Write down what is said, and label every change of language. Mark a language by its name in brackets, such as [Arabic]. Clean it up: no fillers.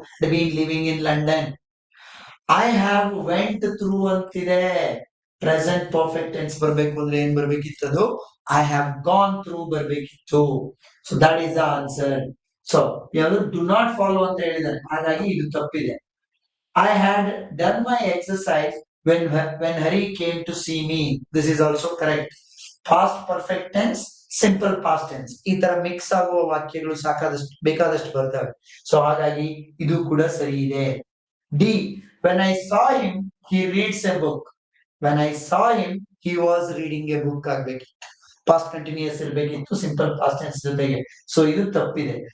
[English] They been living in London. I have went through ಅಂತಿದೆ. [Kannada] Present perfect tense ಬರ್ಬೇಕು ಅಂದ್ರೆ ಏನ್ ಬರ್ಬೇಕಿತ್ತು? [English] I have gone through [Kannada] ಬರ್ಬೇಕಿತ್ತು. [English] So that is the answer. So ಯಾವುದು do not follow [Kannada] ಅಂತ ಹೇಳಿದಾನೆ, ಹಾಗಾಗಿ ಇದು ತಪ್ಪಿದೆ. [English] I had done my exercise when Hari came to see me. This is also correct. Past perfect tense simple past tense. [Kannada] ಈ ತರ mix ಆಗುವ ವಾಕ್ಯಗಳು ಬೇಕಾದಷ್ಟು ಬರ್ತವೆ. [English] so [Kannada] ಹಾಗಾಗಿ ಇದು ಕೂಡ ಸರಿ ಇದೆ. [English] D, when I saw him he reads a book. When I saw him he was reading a book ಆಗ್ಬೇಕಿತ್ತು. [Kannada] Past continuous ಇರ್ಬೇಕಿತ್ತು [English] simple past tense [Kannada] ಜೊತೆಗೆ. ಸೊ ಇದು ತಪ್ಪಿದೆ.